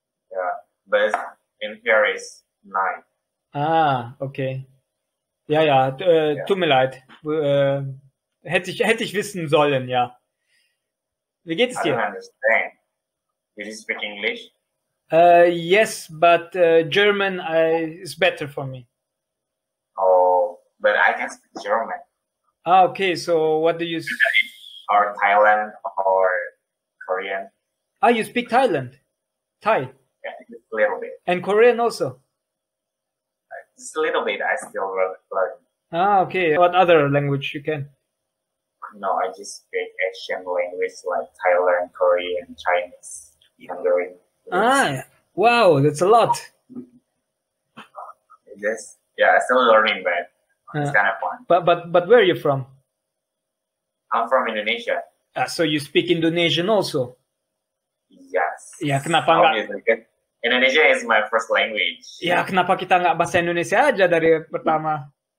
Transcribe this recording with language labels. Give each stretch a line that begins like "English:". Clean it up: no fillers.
English: Yeah, but in here is night.
German: Okay. Ja, tut mir leid. Hätte ich wissen sollen, ja. Wie geht es
English: I don't
German: dir?
English: understand. Did you speak English? Yes, but German is better for me. Oh, but I can speak German. Okay. So what do you? Or Thailand or Korean. You speak Thai, Yeah, just a little bit. and Korean also. Just a little bit. I still learn. Okay. What other language you can? No, I just speak Asian language like Thailand, Korean, Chinese, Mandarin. Wow, that's a lot. Yeah, I'm still learning, but it's kind of fun. But where are you from? I'm from Indonesia. So you speak Indonesian also? Yes.
Indonesian: Ya, kenapa nggak?
English: Obviously, 'cause Indonesia is my first language.
Indonesian: Ya, kenapa kita nggak bahasa Indonesia aja dari pertama?